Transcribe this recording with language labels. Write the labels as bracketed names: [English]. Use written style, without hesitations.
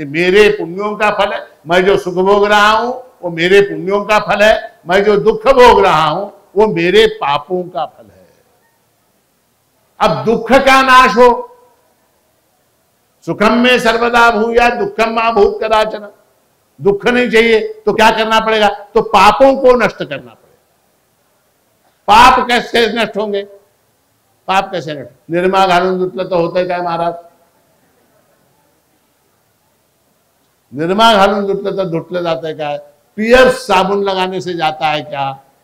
[Hindi] ये मेरे पुण्यों का फल है, मैं जो सुख भोग रहा हूं वो मेरे पुण्यों का फल है, मैं जो दुख भोग रहा हूं वो मेरे पापों का फल है। अब दुख का नाश हो, [Sanskrit] सुखम में सर्वदा भूया दुखम मा भूत कदाचन, [Hindi] दुख नहीं चाहिए तो क्या करना पड़ेगा? तो पापों को नष्ट करना पड़ेगा। पाप कैसे नष्ट होंगे? पाप कैसे नष्ट? [Marathi] निर्मा घालून धुतलं तो होतंय काय महाराज? निर्मा घालून धुतलं तर धुतलं जातंय काय? [Hindi] पियर्स साबुन लगाने से जाता है क्या?